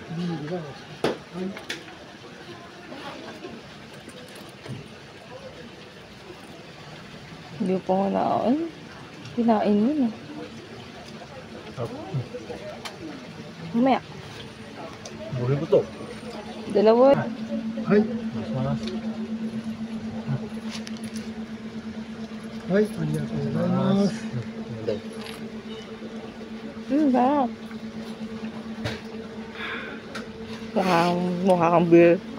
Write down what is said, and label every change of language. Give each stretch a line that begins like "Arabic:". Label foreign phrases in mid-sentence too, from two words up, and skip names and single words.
Filipino: Hindi pa ko naon. Kinain mo na. Mamaya.
Japanese: 骨太。
Filipino: Dalawa.
Japanese: はい。お願いします。はい、ありがとうございます。
Filipino: Sarap. Mukha kang beer.